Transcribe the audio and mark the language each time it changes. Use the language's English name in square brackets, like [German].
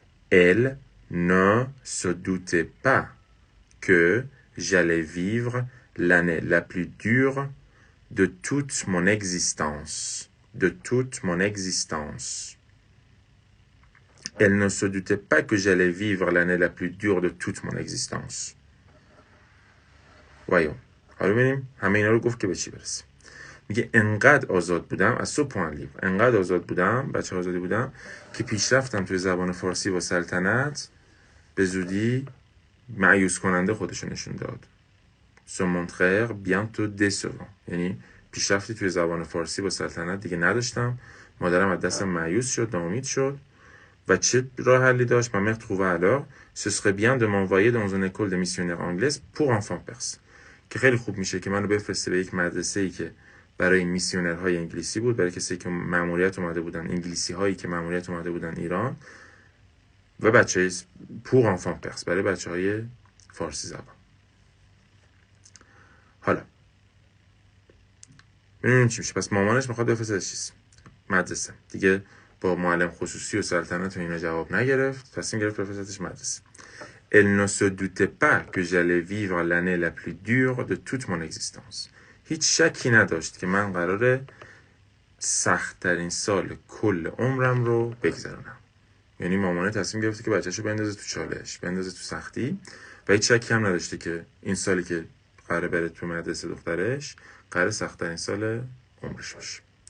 [French] Elle ne se doutait pas que j'allais vivre l'année la plus dure de toute mon existence. De toute mon existence. Elle ne se doutait pas que j'allais vivre l'année la plus dure de toute mon existence. Voyons. [Persian] حالا ببینیم همه اینا رو گفت که به چی برسه. میگه انقدر آزاد بودم از سو پوان لیبر، انقدر آزاد بودم، بچه آزادی بودم که پیشرفتم توی زبان فارسی با سلطنت به زودی مایوس کننده خودشو نشون داد. [French] Se montrèrent bientôt décevants. [Persian] یعنی پیشرفتی توی زبان فارسی با سلطنت دیگه نداشتم. مادرم از دستم مایوس شد، ناامید شد و چه راه حلی داشت؟ [French] Ma mère trouva alors ce serait bien de m'envoyer dans une école de missionnaires anglaise pour enfants perses. [Persian] که خیلی خوب میشه که منو بفرسته به یک مدرسه‌ای که برای میسیونرهای انگلیسی بود، برای کسایی که مأموریت اومده بودن، انگلیسی هایی که مأموریت اومده بودن ایران و بچه‌های [French] pour enfants perses، [Persian] برای بچه‌های فارسی زبان. حالا ببینیم چی میشه. پس مامانش میخواد بفرستش چیز مدرسه دیگه، با معلم خصوصی و سلطنت و اینا جواب نگرفت، تصمیم گرفت بفرستش مدرسه. [French] Elle ne se doutait pas que j'allais vivre l'année la plus dure de toute mon existence. [Persian] هیچ شکی نداشت که من قراره سخت‌ترین سال کل عمرم رو بگذرونم. یعنی مامانه تصمیم گرفته که بچه‌شو بندازه تو چالش، بندازه تو سختی و هیچ شکی هم نداشته که این سالی که قراره بره تو مدرسه دخترش قراره سخت‌ترین سال عمرش باشه.